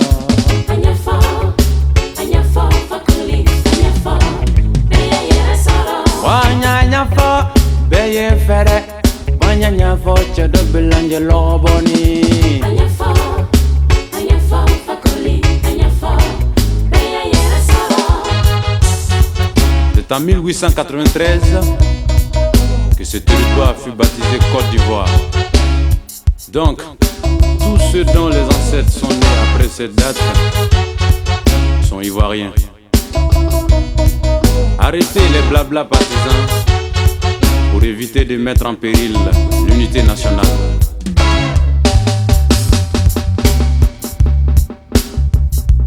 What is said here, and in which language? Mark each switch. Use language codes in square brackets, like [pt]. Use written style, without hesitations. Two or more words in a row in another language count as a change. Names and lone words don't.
[dyu] Anyafo, fakoli, anyafo, beya yere soro. Wanya nyafo, beye fere, wanya nyafo, chedo bilanje logo boni. Anyafo, fakoli, anyafo, beya yere soro. [fr] C'est en 1893 que ce territoire fut baptisé Côte d'Ivoire. Donc, tous ceux dont les ancêtres sont nés après cette date sont ivoiriens. Arrêtez les blabla partisans pour éviter de mettre en péril l'unité nationale.